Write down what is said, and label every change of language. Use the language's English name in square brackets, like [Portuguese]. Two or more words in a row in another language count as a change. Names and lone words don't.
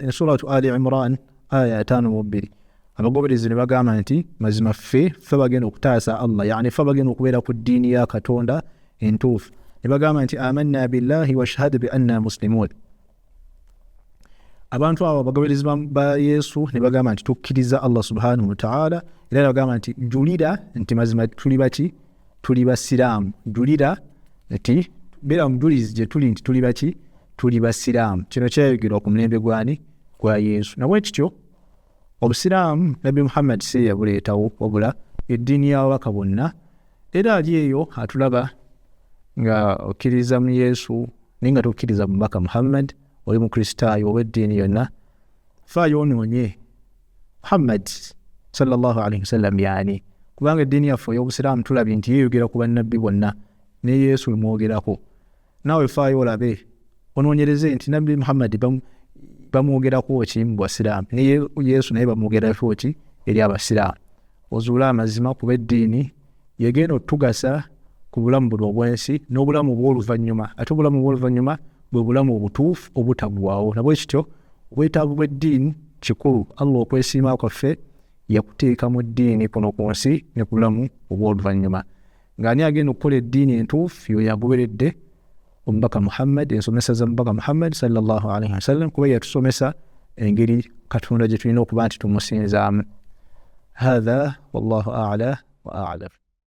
[Ganda] Suratu Ali Imran aya 5:2. Abagoberezi ne bagamba nti mazima ffe bagenda okutaasa Allah, yani ffe bagenda okubeera ku ddiini ya Katonda entuufu. Ne bagamba nti [Arabic] amanna billahi washhad bi anna muslimun. [Ganda] Abantu abo abagoberezi ba Yesu ne bagamba nti tukkiriza [Arabic] Allah subhanahu wa ta'ala, [Ganda] era ne bagamba nti julira nti mazima tuli baki? Tuli basiraamu. Julira nti beera mujulizi gye tuli nti tuli baki? Tuli basiraamu. Kino kyayogerwa ku mulembe gwani? Gwa Yesu. Nabwe kityo obusiraamu Nabbi Muhammad si yabuleetawo, wabula eddiini y'ababaka bonna. Era ali eyo atulaba nga okkiriza mu Yesu naye nga tokkiriza mu mubaka Muhammad, oli mukristaayo oba eddiini yonna, faayo onoonye Muhammad [Arabic] sallallahu alaihi wasallam [Ganda] yani kubanga eddiini yaffe ey'obusiraamu tulabye nti yeeyogera ku bannabbi bonna ne Yesu emwogerako. Naawe faayo olabe onoonyereze nti nabbi Muhammad bamwogerako ki mu basiraamu ne Yesu naye bamwogerako ki eri abasiraamu. Ozuule amazima kuba eddiini yegenda otugasa ku bulamu buno obwensi n'obulamu obw'oluvannyuma. Ate obulamu obw'oluvannyuma bwe bulamu obutuufu obutaggwaawo. Nabwe kityo obwetaavu bw'eddiini kikulu. Allah okwesiima kwaffe yakuteeka mu ddiini kuno ku nsi ne ku bulamu obw'oluvannyuma. Ng'ani agenda okukola eddiini entuufu y'oyo agoberedde omubaka Muhammad, ensomesa za mubaka Muhammad [Arabic] sallallahu alaihi wasallam, [Ganda] kuba yatusomesa engeri Katonda gye tulina okuba nti tumusinzaamu. [Arabic] Hadha wallahu a'la wa a'lam.